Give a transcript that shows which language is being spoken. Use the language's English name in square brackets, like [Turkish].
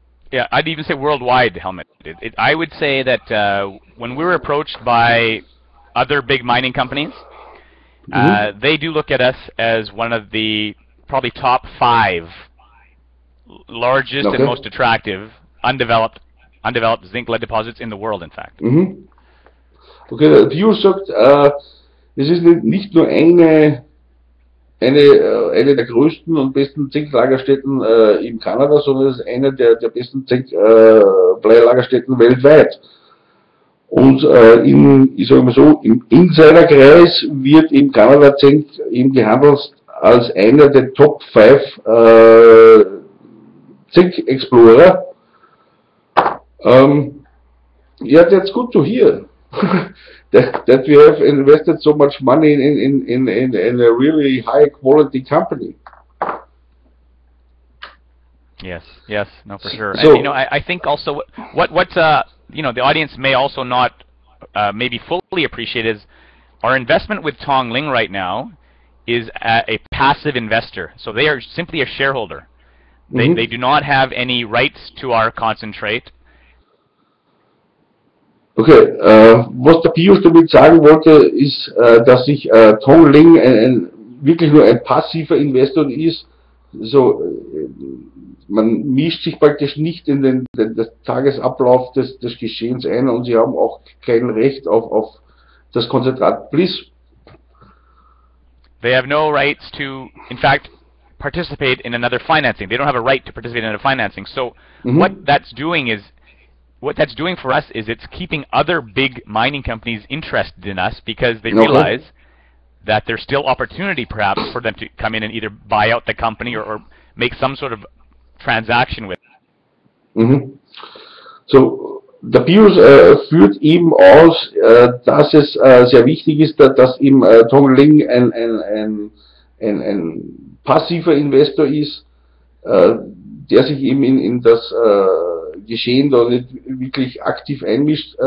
[English] Yeah, I'd even say worldwide, Helmut. I would say that when we were approached by other big mining companies, they do look at us as one of the probably top 5 largest and most attractive undeveloped zinc-lead deposits in the world, in fact. [German] Okay, der Peeyush sagt, es ist nicht nur eine der größten und besten Zinklagerstätten in Kanada, sondern es ist eine der besten Bleilagerstätten weltweit. Und ich sage mal so, im Insiderkreis wird in Kanada Zink eben gehandelt als einer der Top 5 Zinc Explorer. [English] Yeah, that's good to hear. that we have invested so much money in a really high quality company. Yes, no, for sure. So, and I think also what the audience may also not maybe fully appreciate is our investment with Tongling right now is a passive investor. So they are simply a shareholder. They do not have any rights to our concentrate. [German] Okay, was der Peeyush damit sagen wollte, ist, dass sich Tongling wirklich nur ein passiver Investor ist. So, man mischt sich praktisch nicht in den Tagesablauf des Geschehens ein, und sie haben auch kein Recht auf das Konzentrat Bliss. [English] They have no rights to, in fact, participate in another financing. They don't have a right to participate in a financing. So what that's doing for us is it's keeping other big mining companies interested in us, because they realize that there's still opportunity perhaps for them to come in and either buy out the company or make some sort of transaction with it. [German] So, der Peeyush führt eben aus, dass es sehr wichtig ist, dass eben Tongling ein passiver Investor ist, der sich eben in das Geschehen da nicht wirklich aktiv einmischt.